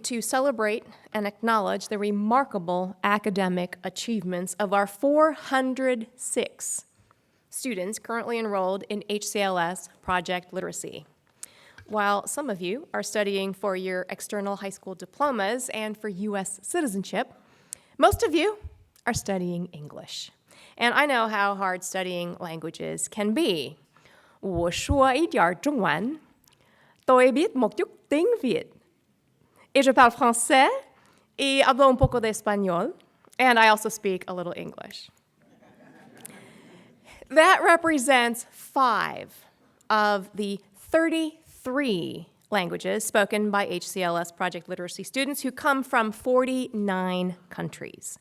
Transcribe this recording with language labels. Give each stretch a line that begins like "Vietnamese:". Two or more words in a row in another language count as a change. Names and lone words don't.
English: to celebrate and acknowledge the remarkable academic achievements of our 406 students currently enrolled in HCLS Project Literacy. While some of you are studying for your external high school diplomas and for U.S. citizenship, most of you are studying English. And I know how hard studying languages can be.
Chinese: 我说一点中文
Vietnamese: Tôi biết một chút tiếng Việt.
French: Et je parle français
Spanish: y hablo un poco de español.
English: And I also speak a little English. That represents 5 of the 33 languages spoken by HCLS Project Literacy students who come from 49 countries.